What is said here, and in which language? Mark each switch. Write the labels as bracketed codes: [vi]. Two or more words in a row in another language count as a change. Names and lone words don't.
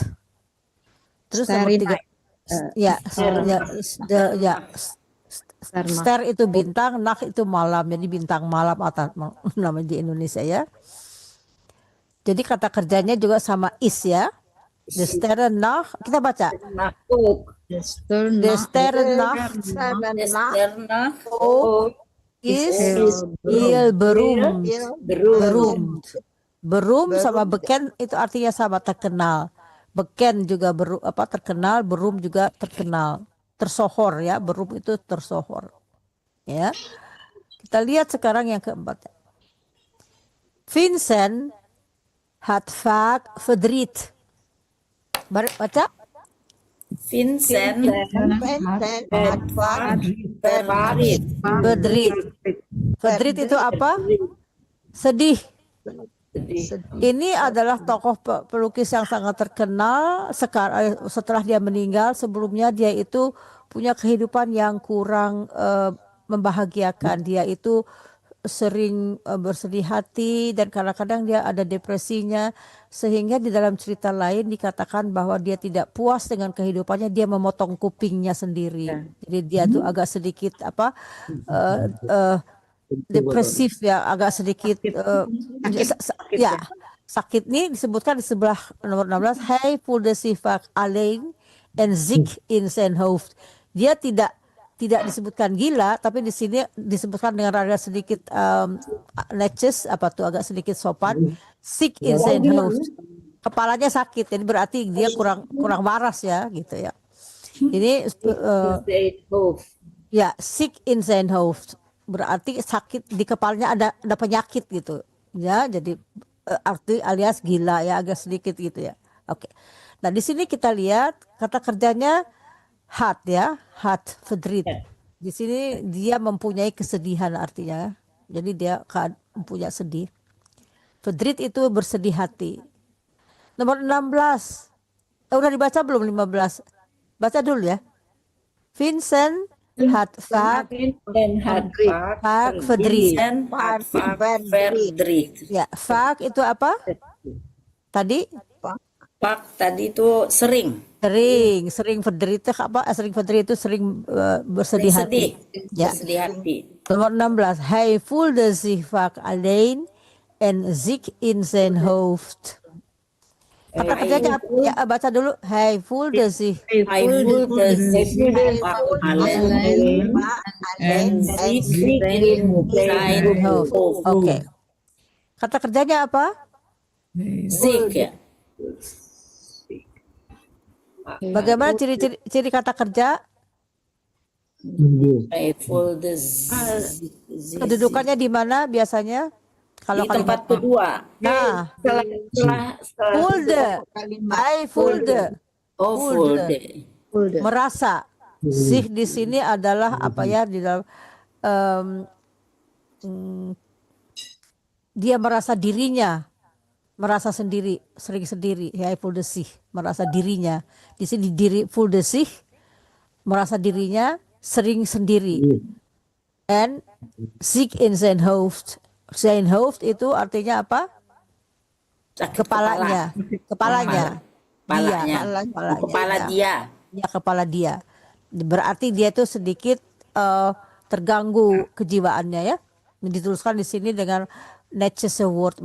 [id] Terus nomor Starry 3, Night. ya, star itu bintang, nacht itu malam, jadi bintang malam atau namanya di Indonesia ya. Jadi kata kerjanya juga sama is ya. The Sterrennacht, kita baca. [nl] The Sterrennacht is berumd. [id] Berum sama beken itu artinya sama, terkenal. Beken juga terkenal, berum juga terkenal, tersohor ya. Berum itu tersohor. Ya. Kita lihat sekarang yang keempat. [nl] Vincent had vaak verdriet. [id] Baca. [nl] Vincent had verdriet. [id] Verdriet itu apa? Sedih. Ini adalah tokoh pelukis yang sangat terkenal. Setelah dia meninggal, sebelumnya dia itu punya kehidupan yang kurang membahagiakan. Dia itu sering bersedih hati dan kadang-kadang dia ada depresinya, sehingga di dalam cerita lain dikatakan bahwa dia tidak puas dengan kehidupannya, dia memotong kupingnya sendiri. Jadi dia tuh agak sedikit depresif ya, agak sedikit sakit nih disebutkan di sebelah nomor 16. [nl] Hij voelde zich vaak alleen en ziek in zijn hoofd. [id] Dia tidak disebutkan gila, tapi di sini disebutkan dengan rada sedikit netjes, agak sedikit sopan. [nl] Sick in zijn hoofd, [id] kepalanya sakit, jadi berarti dia kurang waras ya, gitu ya. Ini ya, [nl] sick in zijn hoofd [id] berarti sakit di kepalanya, ada penyakit gitu ya. Jadi arti alias gila ya, agak sedikit gitu ya. Oke. Nah, di sini kita lihat kata kerjanya had ya, [nl] had verdriet. [id] Di sini dia mempunyai kesedihan artinya. Jadi dia mempunyai sedih. Verdriet itu bersedih hati. Nomor 16. Udah dibaca belum 15? Baca dulu ya. [nl] Vincent had vaak verdriet. [id] Ya, vaak itu apa? Tadi? Pak tadi itu sering. Sering verdriet itu apa? Sering verdriet itu sering bersedih hati. Ya. Bersedih hati. Nomor 16. [nl] Hij voelde zich vaak alleen en ziek in zijn hoofd. [id] Kata kerjanya apa? Ya, baca dulu. [nl] Hij voelde zich alleen en ziek in zijn hoofd. [id] Oke. Kata kerjanya apa? Ziek ya. Bagaimana ciri kata kerja? [nl] Hij voelde [id] Kedudukannya di mana biasanya? Kalau di tempat kedua. Nah, Setelah voelde. voelde. Merasa. Sih di sini adalah apa ya, di dalam dia merasa dirinya, merasa sendiri, sering sendiri. Ya, [nl] voelde sich, [id] merasa dirinya. Di sini [nl] voelde sich, [id] merasa dirinya sering sendiri. [nl] And ziek in zijn hoofd. Zijn hoofd [id] itu artinya apa? Kepala. Dia. Ya, kepala dia. Berarti dia itu sedikit terganggu kejiwaannya ya. Dituliskan di sini dengan netjes word.